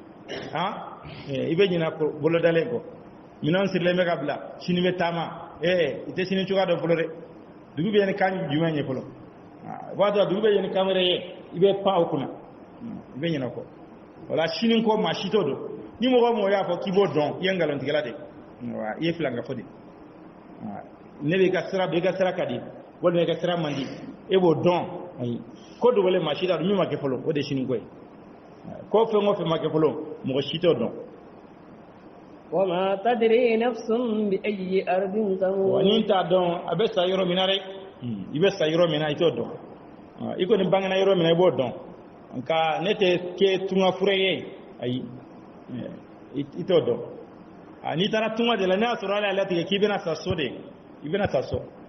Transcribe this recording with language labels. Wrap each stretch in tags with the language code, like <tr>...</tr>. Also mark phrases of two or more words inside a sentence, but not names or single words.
<bm>i bɛ ɲinɛ bolodalen kɔ minɛnw sirilen bɛ ka bila sini bɛ taama i tɛ sini cogoya dɔ fɔlɔ dɛ dugu bɛ ɲɛni kan jumɛn ye fɔlɔ i b'a dɔn dugu bɛ ɲɛni kamere ye i bɛ pan o kunna i bɛ ɲinɛ kɔ wala sini kɔ maa si t'o dɔn ni mɔgɔ o mɔgɔ y'a fɔ k'i b'o dɔn i ye nkalontigɛla de i ye filankafo de ne bɛ i ka sira dɔn i ka sira ka di walima i ka sira man di e b'o dɔn ayi ko dogolen maa si t'a dɔn min ma kɛ fɔlɔ o de ye sini ko ye ko fɛn o fɛn ma kɛ fɔlɔ mɔgɔ si t'o dɔn.</bm> <ar>وما تدري نفس بأي أرض تموت.</ar> <bm>wa ni t'a dɔn a bɛ sa yɔrɔ min na dɛ i bɛ sa yɔrɔ min na i t'o dɔn i kɔni bangena yɔrɔ min na i b'o dɔn nka ne tɛ kɛ tungafure ye ayi i t'o dɔn n'i taara tunga de la ne y'a sɔrɔ ala y'a latigɛ k'i bɛna sa so de i bɛna sa so</bm>